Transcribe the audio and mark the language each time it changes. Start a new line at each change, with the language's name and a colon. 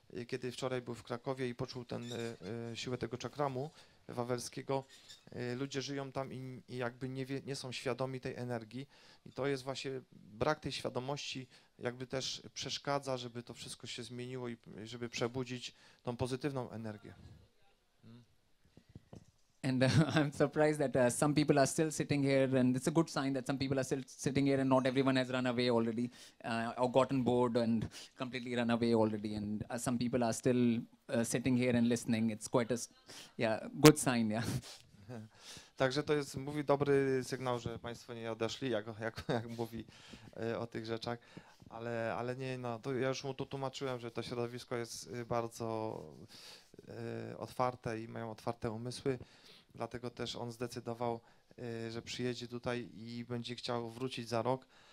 Polish: Kiedy wczoraj był w Krakowie i poczuł siłę tego czakramu wawelskiego, ludzie żyją tam i jakby nie są świadomi tej energii i to jest właśnie brak tej świadomości, jakby też przeszkadza, żeby to wszystko się zmieniło i żeby przebudzić tą pozytywną energię.
English: And I'm surprised that some people are still sitting here, and it's a good sign that some people are still sitting here and not everyone has run away already or gotten bored and completely run away already. And some people are still sitting here and listening. It's quite a good sign, yeah.
Polish: Także to jest, mówi dobry sygnał, że Państwo nie odeszli, jak mówi o tych rzeczach, ale nie, no, to ja już mu tu tłumaczyłem, że to środowisko jest bardzo otwarte i mają otwarte umysły, dlatego też on zdecydował, że przyjedzie tutaj i będzie chciał wrócić za rok.